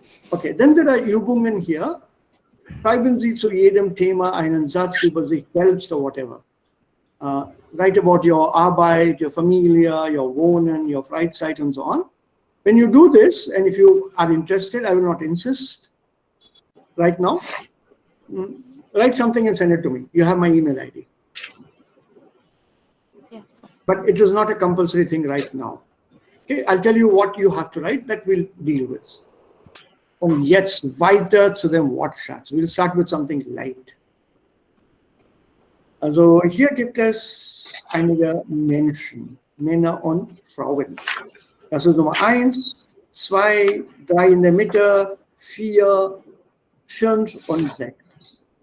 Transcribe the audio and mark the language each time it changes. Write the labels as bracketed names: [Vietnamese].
[English] Okay, then there are Übungen here. [German] Schreiben Sie zu jedem Thema einen Satz über sich selbst [English] or whatever. Write about your Arbeit, your Familie, your Wohnen, your Freizeit and so on. When you do this, and if you are interested, I will not insist right now. Write something and send it to me. You have my email ID. Yes. But it is not a compulsory thing right now. Okay, I'll tell you what you have to write that we'll deal with. [German] Und jetzt weiter zu dem Wortschatz. [English] We'll start with something light. [German] Also hier gibt es einige Menschen, Männer und Frauen. Das ist Nummer 1, 2, 3 in der Mitte, 4, 5 und 6.